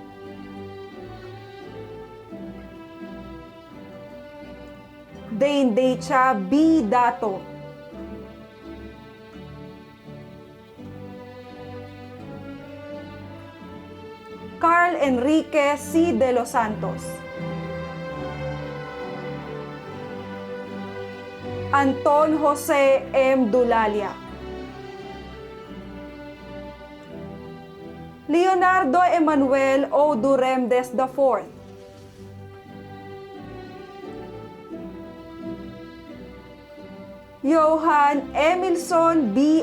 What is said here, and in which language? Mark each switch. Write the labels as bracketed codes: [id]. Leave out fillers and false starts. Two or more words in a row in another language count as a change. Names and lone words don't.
[en] Dane Decha B. Dato. Carl Enrique C. de los Santos. Anton Jose M. Dulalia. Leonardo Emanuel O. Duremdes IV. Johan Emilson B.